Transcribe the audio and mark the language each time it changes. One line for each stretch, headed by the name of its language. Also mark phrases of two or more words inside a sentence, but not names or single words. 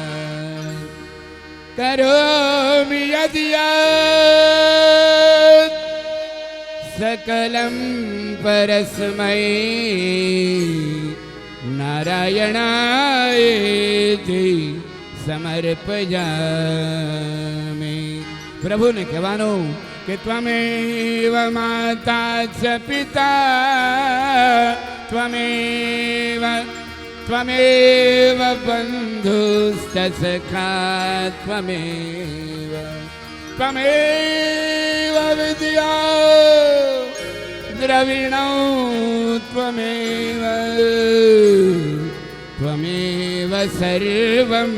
Sanskrit: करोमि यद्यत् सकलं परस्मै नारायणायेति समर्पयामि
Gujarati: પ્રભુને કહેવાનું
Sanskrit: કે त्वमेव माता च पिता त्वमेव बन्धुश्च सखा त्वमेव विद्या द्रविणो त्वमेव सर्वं